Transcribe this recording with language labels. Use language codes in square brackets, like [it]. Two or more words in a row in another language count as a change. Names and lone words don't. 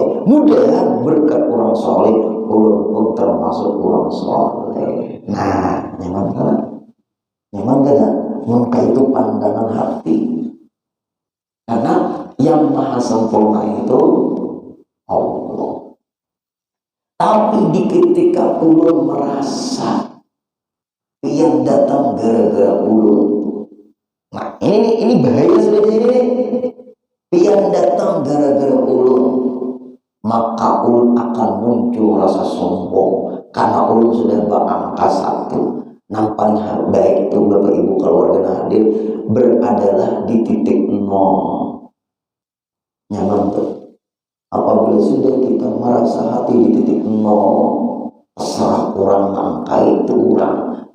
[id] Mudah berkat orang soleh, ulun pun termasuk orang soleh. Nah, nyaman kan? Nyaman kan? Maka itu pandangan hati. Karena yang maha sempurna itu Allah. Tapi di ketika ulun merasa yang datang gara-gara ulun, nah ini bahaya sudah ini. Yang datang gara-gara ulun, maka ulun akan muncul rasa sombong karena ulun sudah berangka satu. Nampak baik itu Bapak Ibu keluarga hadir beradalah di titik nol. Nyaman tuh. Apabila sudah kita merasa hati di titik nol, terserah orang angka itu orang.